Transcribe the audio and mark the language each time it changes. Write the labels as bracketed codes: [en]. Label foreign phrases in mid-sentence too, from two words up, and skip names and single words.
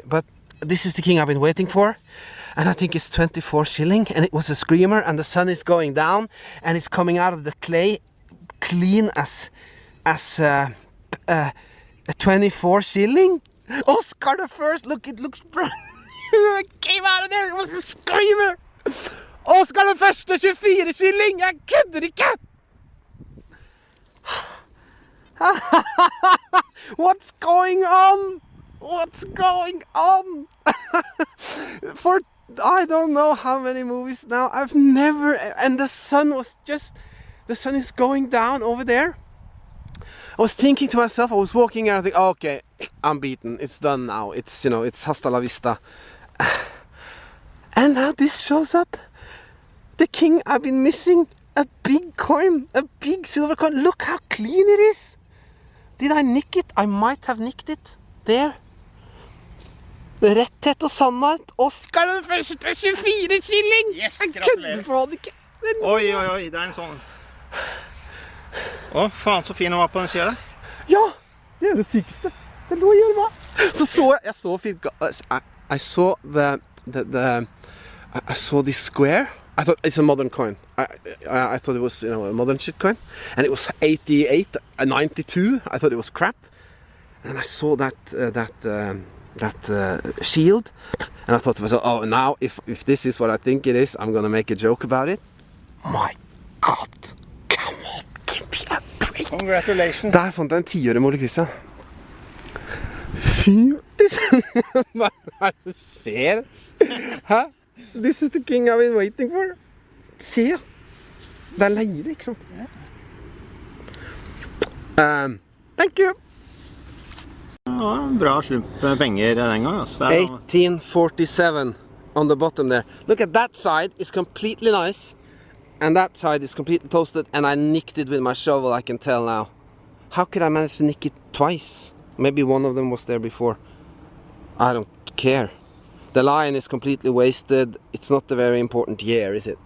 [en] But this is the king I've been waiting for. And I think it's 24 shilling, and it was a screamer, and the sun is going down, and it's coming out of the clay clean as a 24 shilling. Oscar the First, look, it looks brand new. It came out of there, it was a screamer. Oscar the First, 24 shilling, [no] jeg kødder ikke. [en] What's going on? What's going on? For I don't know how many movies now, I've never, and the sun is going down over there. I was thinking to myself, I was walking and I think, oh, okay, I'm beaten, it's done now, it's [es] hasta la vista. [en] And now this shows up. The king I've been missing, a big coin, a big silver coin. Look how clean it is. Did I nick it? I might have nicked it. There. [no] Retthet og sannhet. Oscar den første, 24 shilling! [en] Yes, [no] gratulerer. Oi, oi, oi, det er en sånn. Å, faen så fin den var på den siden der. Ja, det er det sykeste. Det lå i gjørma. Jeg så fint. [en] I saw I saw this square. I thought it's a modern coin. I thought it was, you know, a modern shit coin, and it was 88, 92. I thought it was crap, and I saw that shield, and I thought to myself, oh, now if this is what I think it is, I'm gonna make a joke about it. My God, come on, give me a break. Congratulations. [no] Der fant jeg en 10-øre, Ole Christian. Fy, hva er det som skjer? Hæ? [en] This is the king I've been waiting for. [no] Se, det er leire, ikke sant? [en] Thank you. [no] Ja, bra slump penger den gang. Altså. [en] 1847 on the bottom there. Look at that side is completely nice, and that side is completely toasted, and I nicked it with my shovel, I can tell now. How could I manage to nick it twice? Maybe one of them was there before. I don't care. The lion is completely wasted. It's not a very important year, is it?